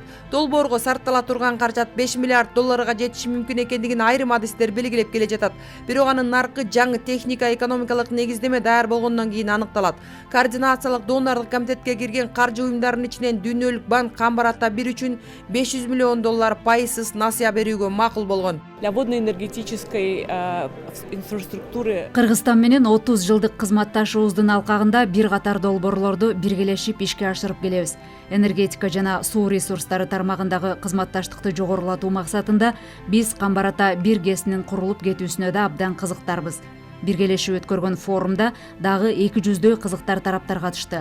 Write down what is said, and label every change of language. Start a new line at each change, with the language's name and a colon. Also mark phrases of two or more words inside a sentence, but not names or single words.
Kyrgyz: Долбоорго сарптала турган каражат 5 миллиард долларга жетиши мүмкүн экендигин айрым адистер белгилеп келе жатат. Бирок анын наркы жаңы техника экономикалык негиздеме даяр болгондон кийин аныкталат. Координациялык донорлук комитетке кирген каржы уюмдарынын ичинен Дүйнөлүк банк Камбарата 1 үчүн 500 миллион доллар пайызсыз насыя берүүгө макул болгон.
Russian: Для водно-энергетической инфраструктуры
Kyrgyz: Кыргызстан менен 30 жылдык кызматташуубуздун алкагында бир катар долбоорлорду биргелешип ишке ашырып келебиз. Энергетика жана суу ресурстары тармагындагы кызматташтыкты жогорулатуу максатында биз Камбарата 1 ГЭСинин курулуп кетүүсүнө да абдан кызыктарбыз. Биргелешип өткөргөн форумда дагы 200дөй кызыктар тараптар катышты.